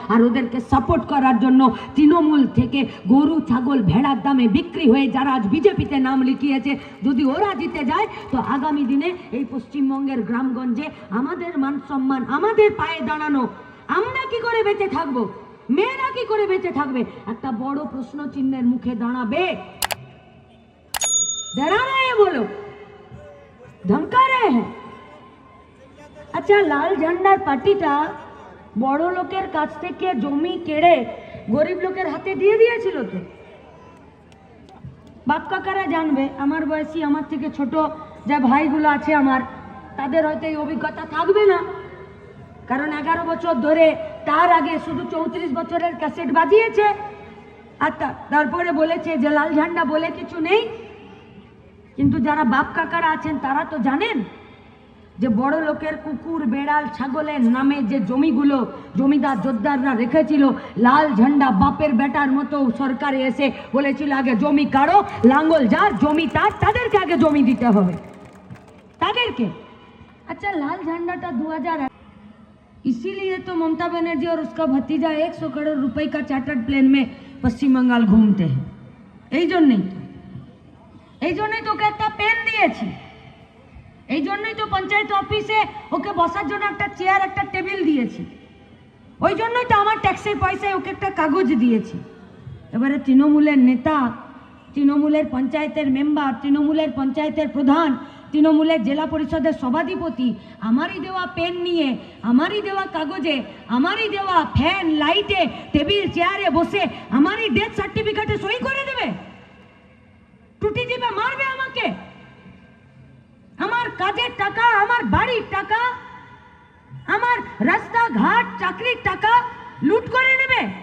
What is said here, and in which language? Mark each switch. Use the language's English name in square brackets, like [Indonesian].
[Bangla] আর ওদেরকে সাপোর্ট করার জন্য তৃণমূল থেকে গরু, ছাগল, ভেড়ার দামে বিক্রি হয়ে যারা আজ বিজেপিতে নাম লিখিয়েছে, যদি ওরা জিতে যায় তো আগামী দিনে এই পশ্চিমবঙ্গের গ্রামগঞ্জে আমাদের মান সম্মান, আমাদের পায়ে দাঁড়ানো, আমরা কি করে বেঁচে থাকবো, মেয়েরা কি করে বেঁচে থাকবে, একটা বড় প্রশ্ন চিহ্নের মুখে দাঁড়াবে। [Hindi] डरा रहे हैं वो लोग, धमका रहे हैं। [Bangla] আচ্ছা, লাল ঝান্ডার পার্টিটা বড় লোকের কাছ থেকে জমি কেড়ে গরিব লোকের হাতে দিয়ে দিয়েছিল তো। বাপ কাকারা জানবে, আমার বয়সী, আমার থেকে ছোট যে ভাইগুলো আছে আমার, তাদের হয়তো এই অভিজ্ঞতা থাকবে না, কারণ 11 বছর ধরে তার আগে শুধু 34 বছরের ক্যাসেট বাজিয়েছে, আর তারপরে বলেছে যে লাল ঝান্ডা বলে কিছু নেই। কিন্তু যারা বাপ কাকারা আছেন তারা তো জানেন যে বড় লোকের কুকুর, বেড়াল, ছাগলের নামে যে জমিগুলো জমিদার জোদ্দাররা রেখেছিল, লাল ঝান্ডা বাপের বেটার মতো সরকারে এসে বলেছিল আগে জমি কারো, লাঙ্গল যার, জমি তার, তাদেরকে আগে জমি দিতে হবে তাদেরকে। [Hindi] अच्छा, लाल झंडा था 2000, इसीलिए तो ममता बनर्जी और उसका भतीजा 100 करोड़ रुपए का चार्टर्ड प्लेन में पश्चिम बंगाल घूमते हैं। [Bangla] এই জন্যই তো ওকে একটা পেন দিয়েছি, এই জন্যই তো পঞ্চায়েত অফিসে ওকে বসার জন্য একটা চেয়ার, একটা টেবিল দিয়েছি, ওই জন্যই তো আমার ট্যাক্সের পয়সায় ওকে একটা কাগজ দিয়েছি। এবারে তৃণমূলের নেতা, তৃণমূলের পঞ্চায়েতের মেম্বার, তৃণমূলের পঞ্চায়েতের প্রধান, তৃণমূলের জেলা পরিষদের সভাধিপতি আমারই দেওয়া পেন নিয়ে, আমারই দেওয়া কাগজে, আমারই দেওয়া ফ্যান, লাইটে, টেবিল, চেয়ারে বসে আমারই ডেথ সার্টিফিকেটে সই করে দেবে, টুটি দিবে, মারবে আমাকে, আমার কাজের টাকা, আমার বাড়ির টাকা, আমার রাস্তাঘাট, চাকরির টাকা লুট করে নেবে।